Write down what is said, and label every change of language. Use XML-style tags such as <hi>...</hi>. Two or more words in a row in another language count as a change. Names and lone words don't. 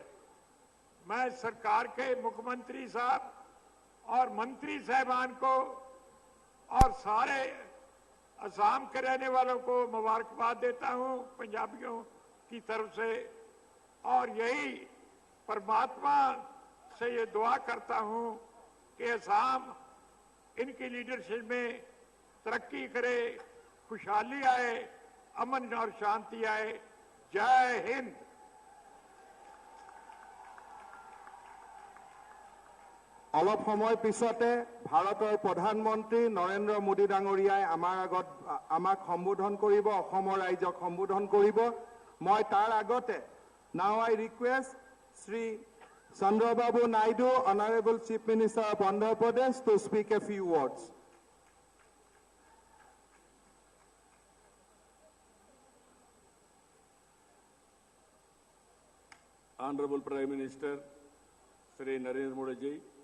<hi>मैं सरकार के मुख्यमंत्री साहब और मंत्री साहबान को और सारे असम के रहने वालों को मुबारकबाद देता हूं पंजाबियों की तरफ से और यही परमात्मा से ये दुआ करता हूं कि असम इनकी लीडरशिप में तरक्की करे, खुशहाली आए, अमन और शांति आए। जय हिंद।</hi> <as>অলপ সময় পিছতে ভাৰতৰ প্ৰধানমন্ত্ৰী নৰেন্দ্ৰ মোদী ডাঙৰীয়াই আমাক সম্বোধন কৰিব, অসমৰ ৰাইজক সম্বোধন কৰিব। মই তাৰ আগতে</as> <en>now I request Shri Chandrababu Naidu, Honorable Chief Minister of Andhra Pradesh, to speak a few words. Honorable Prime Minister Shri Narendra Modi ji,</en>